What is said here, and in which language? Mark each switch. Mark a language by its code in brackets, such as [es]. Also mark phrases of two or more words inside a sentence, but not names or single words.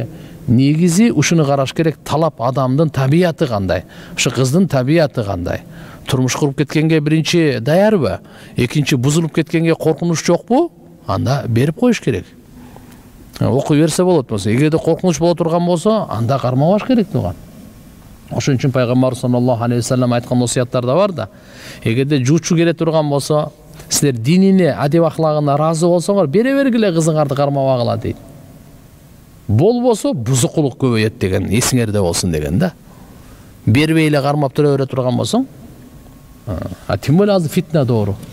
[ky] Негизи ушуну караш керек, талап адамдын табияты кандай, ушу кыздын табияты кандай. Турмуш куруп кеткенге биринчи даярбы, экинчи бузулуп кеткенге коркунуч жокпу? Анда берип коюш керек. Окуй берсе болот болсо, эгерде коркунуч боло турган болсо, анда кармабаш керек туган. Ошон үчүн пайгамбар [ar] صلى الله عليه وسلم [ky] айткан осуяттарда бар да. Эгерде жуучу келе турган болсо, силер динине, адеп ахлагына ыраазы болсоңор, бере бергиле кызыңарды кармабагыла дейт. Болбосо бузукулук көбөйөт деген, эсиңерде болсун деген да. Бербей эле кармап тура бере турган болсоң, [ru] тим более [ky] азыр фитна доору.